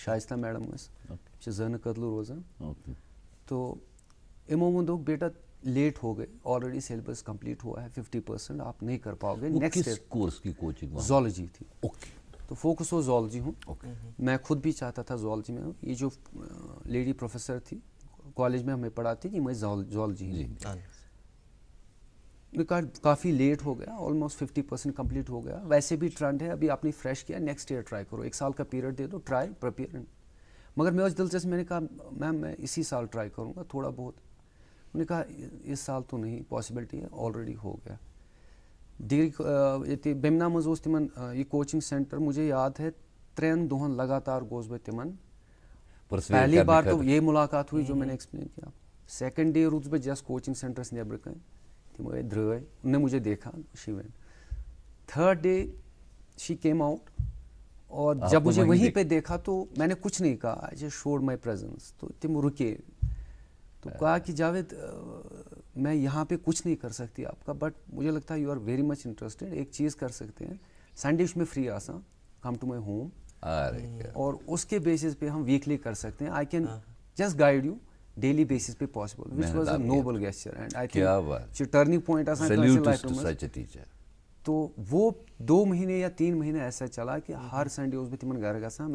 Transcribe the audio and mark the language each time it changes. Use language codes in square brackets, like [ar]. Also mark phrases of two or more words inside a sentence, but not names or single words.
[ks] شائستہ میڈم ٲسۍ چھِ زٲنہٕ کدلہٕ روزان. [ur] تو [ks] یِمو ووٚن دوٚپ [ur] بیٹا لیٹ ہو گئے [en] already syllabus complete [ur] ہوا ہے 50% آپ نہیں کر پاؤ گے. نیکسٹ کورس کی کوچنگ زولوجی تھی. تو فوکس ہو زولوجی ہوں. میں خود بھی چاہتا تھا زولوجی میں. یہ جو لیڈی پروفیسر تھی کالج میں ہمیں پڑھاتی کہ میں زولوجی کافی لیٹ ہو گیا. [en] almost 50% complete [ur] ہو گیا. ویسے بھی ٹرینڈ ہے ابھی آپ نے فریش کیا [en] next year try [ur] کرو 1 سال کا پیریڈ دے دو [en] try prepare. [ur] مگر میں اس دلچسپ میں نے کہا میم میں اسی سال ٹرائی کروں گا تھوڑا بہت. انہوں نے کہا اس سال تو نہیں پاسبلٹی ہے آلریڈی ہو گیا. [ks] ڈگری بیمنا منٛز اوس تِمن یہ [en] coaching centre [ur] مجھے یاد ہے [ks] 3 دۄہن لگاتار گوس بہٕ تِمن. [ur] پہلی بار تو یہ ملاقات ہوئی جو میں نے ایکسپلین کیا. [en] second day [ks] روٗدُس بہٕ [en] just coaching [ks] سینٹرس نیبرٕ کَنۍ. تِم آے درٛاے [ur] ان نے مجھے دیکھا [en] she went. third day she came out [ur] اور جب مجھے وہیں پہ دیکھا تو میں نے کچھ نہیں کہا. [en] I just showed my presence. [ur] تو تم رکے تو کہا کہ جاوید میں یہاں پہ کچھ نہیں کر سکتی آپ کا بٹ مجھے لگتا ہے [en] you are very much interested. [ur] ایک چیز کر سکتے ہیں سنڈے میں فری آسان [en] come to my home [ur] اور اس کے بیسس پہ ہم ویکلی کر سکتے ہیں. [en] I can just guide you daily basis پہ possible which was a noble gesture and I think turning point آسان لائف میں. [ur] تو وہ 2 مہینے یا 3 مہینے ایسا چلا کہ ہر سنڈے اس میں تمن گھر گژھان.